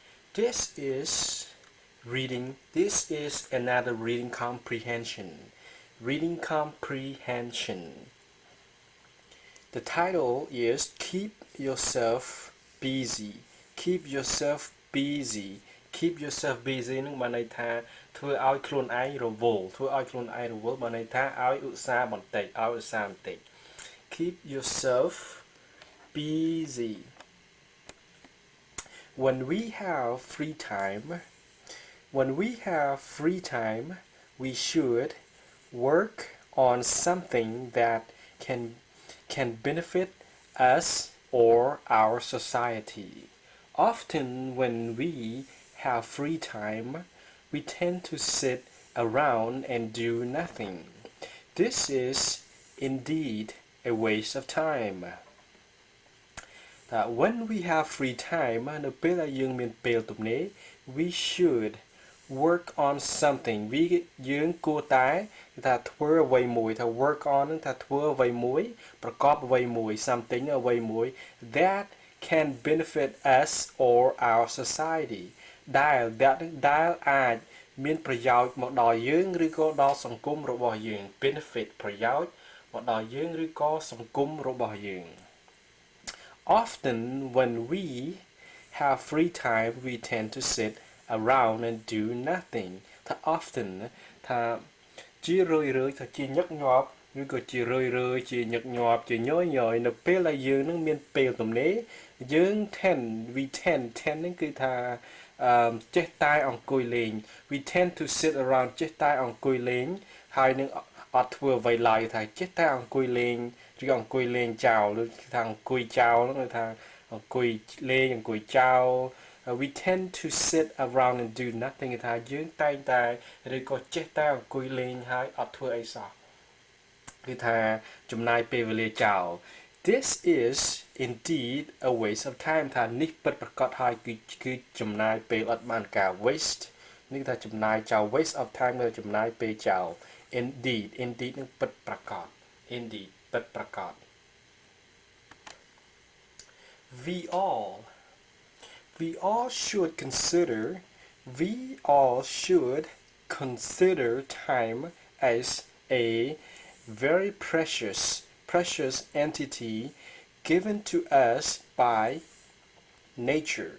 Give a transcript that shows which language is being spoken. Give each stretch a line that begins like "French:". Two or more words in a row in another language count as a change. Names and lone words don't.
English: This is reading. This is another reading comprehension. Reading comprehension. The title is Keep Yourself Busy. Keep yourself busy. Keep yourself busy
Khmer: នឹងបានន័យថាធ្វើឲ្យខ្លួនឯងរវល់ធ្វើឲ្យខ្លួនឯងរវល់បានន័យថាឲ្យឧស្សាហ៍បន្តិចឲ្យឧស្សាហ៍បន្តិច
English: Keep yourself busy. When we have free time, we should work on something that can benefit us or our society. Often when we have free time, we tend to sit around and do nothing. This is indeed a waste of time. When we have free time
Khmer: នៅពេលដែលយើងមានពេលទំនេរ
English: we should work on something
Khmer: យើងគួរតែថាធ្វើអ្វីមួយថា
English: work on
Khmer: នឹងថាធ្វើអ្វីមួយប្រកបអ្វីមួយ something អ្វីមួយ
English: that can benefit us or our society
Khmer: ដែលអាចមានប្រយោជន៍មកដល់យើងឬក៏ដល់សង្គមរបស់យើង benefit ប្រយោ ជន៍មកដល់យើងឬក៏សង្គមរបស់យើង
English: Often when we have free time we tend to sit around and do nothing
Khmer: ថា often ថាជារឿយៗថាជាញឹកញាប់ឬក៏ជារឿយៗជាញឹកញាប់ជាញយៗនៅពេល ដែលយើងនឹងមានពេលទំនេរយើង
English: we tend
Khmer: នឹងគឺថាចេះតែអង្គុយលេង
English: we tend to sit around
Khmer: ចេះតែអង្គុយលេងហើយនឹងអត់ធ្វើអ្វីឡើយថាចេះ តែអង្គុយលេងឬអង្គុយលេងចោលឬថាអង្គុយចោលហ្នឹងថាអង្គុយលេងអង្គុយចោល
English: we tend to sit around and do
Khmer: nothing គឺថាយើងតែងតែឬក៏ចេះតែអង្គុយលេងហើយអត់ធ្វើអីសោះគឺថា ចំណាយពេលវេលាចោល
English: This is indeed a waste of time
Khmer: ថានេះពិតប្រា កដហើយគឺចំណាយពេលអត់បានការ waste នេះថាចំណាយចោល
English: waste of time
Khmer: គឺចំណាយពេលចោល indeed នឹងពិតប្រាកដ indeed ពិតប្រាកដ
English: we all should consider time as a very precious entity given to us by nature.